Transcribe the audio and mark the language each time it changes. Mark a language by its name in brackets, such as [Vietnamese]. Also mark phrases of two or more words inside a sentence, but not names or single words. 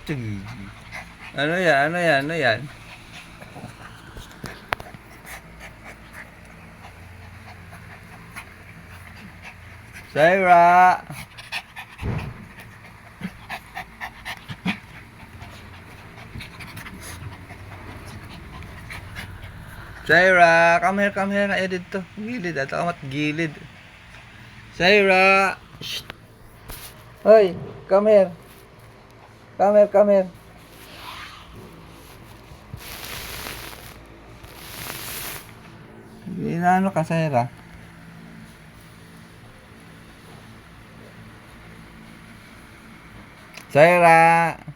[Filipino] Ano yan? Zaira. Zaira, [English] come here. [Filipino] Ayo dito. Gilid. Ato amat gilid. Zaira. Shh. Hoy, [English] come here. [Filipino] Inaano ka, Zaira? Zaira.